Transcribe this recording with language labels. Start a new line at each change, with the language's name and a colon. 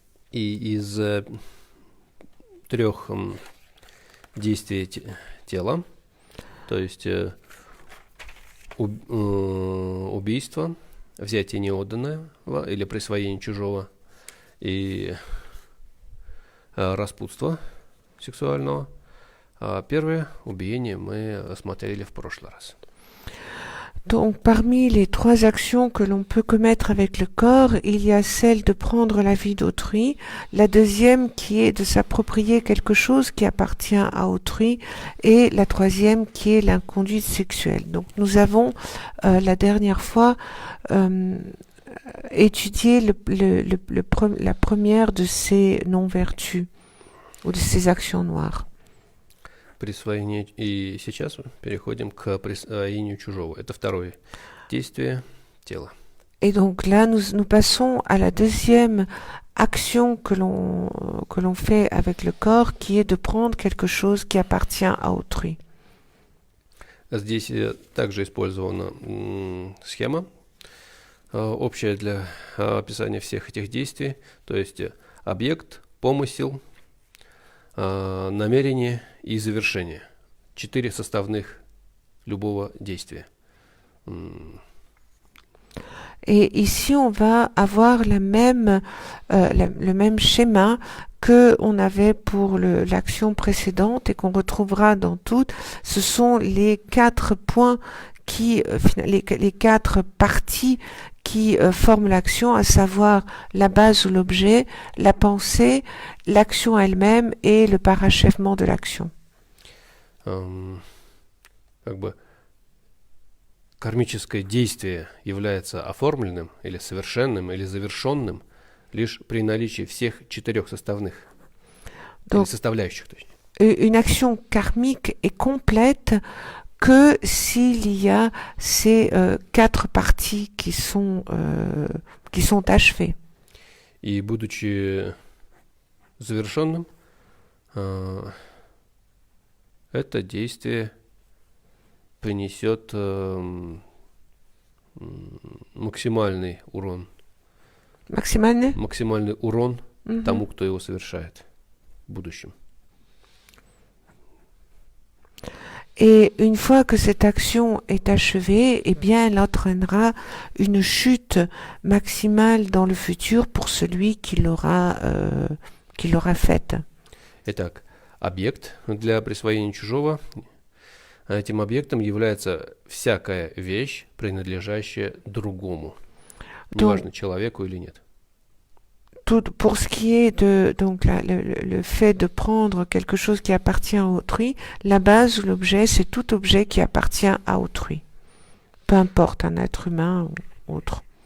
Russian: И из 3 действий тела, то есть убийство, взятие неотданного или присвоение чужого и распутство сексуального. Первое убиение мы рассмотрели в прошлый раз.
French: Donc, parmi les 3 actions que l'on peut commettre avec le corps, il y a celle de prendre la vie d'autrui, la deuxième qui est de s'approprier quelque chose qui appartient à autrui, et la troisième qui est l'inconduite sexuelle. Donc, nous avons la dernière fois étudié la première de ces non-vertus ou de ces actions noires.
Russian: Присвоение. И сейчас переходим к присвоению чужого. Это второе действие тела.
French: Et donc là, nous passons à la deuxième action que l'on fait avec le corps, qui est de prendre quelque chose qui appartient à autrui.
Russian: Здесь также использована схема общее для описания всех этих действий, то есть объект, помысел, намерение и завершение. 4 составных любого действия.
French: Et ici, on va avoir le même schéma que on avait pour l'action précédente et qu'on retrouvera dans toutes. Ce sont les 4 points les 4 parties qui forment l'action, à savoir la base ou l'objet, la pensée, l'action elle-même et le parachèvement de l'action.
Russian: Как бы кармическое действие является оформленным или совершенным или завершенным лишь при наличии всех 4 составных, или составляющих, точнее.
French: Une action karmique est complète que s'il y a ces 4 parties qui sont achevées.
Russian: И будучи завершенным, это действие принесет максимальный урон. Максимальный урон тому, кто его совершает в будущем.
French: Et une fois que cette action est achevée, eh bien, elle entraînera une chute maximale dans le futur pour celui qui l'aura faite.
Russian: Итак, объект для присвоения чужого. Этим объектом является всякая вещь, принадлежащая другому, неважно, человеку или нет.
French: Pour ce qui est de le fait de prendre quelque chose qui appartient à autrui, la base ou l'objet, c'est tout objet qui appartient à autrui. Peu importe, un être humain ou autre.